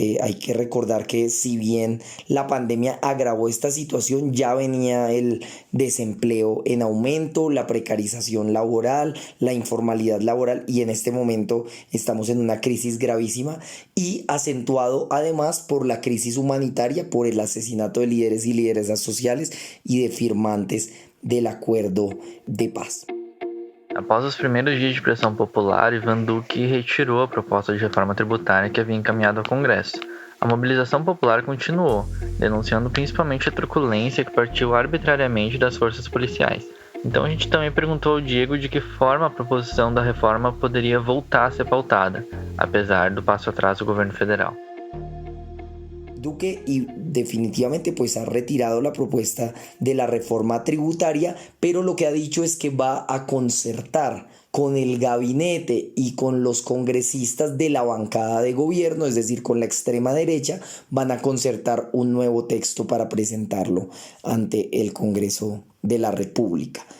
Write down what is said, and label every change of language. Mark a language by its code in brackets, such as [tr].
[es] Hay que recordar que si bien la pandemia agravó esta situación, ya venía el desempleo en aumento, la precarización laboral, la informalidad laboral, y en este momento estamos en una crisis gravísima y acentuado además por la crisis humanitaria, por el asesinato de líderes y lideresas sociales y de firmantes del acuerdo de paz. [pt] Após os primeiros dias de pressão popular, Iván Duque retirou a proposta de reforma tributária que havia encaminhado ao Congresso. A mobilização popular continuou, denunciando principalmente a truculência que partiu arbitrariamente das forças policiais. Então a gente também perguntou ao Diego de que forma a proposição da reforma poderia voltar a ser pautada, apesar do passo atrás do governo federal. [es] Duque y definitivamente pues ha retirado la propuesta de la reforma tributaria, pero lo que ha dicho es que va a concertar con el gabinete y con los congresistas de la bancada de gobierno, es decir, con la extrema derecha, van a concertar un nuevo texto para presentarlo ante el Congreso de la República.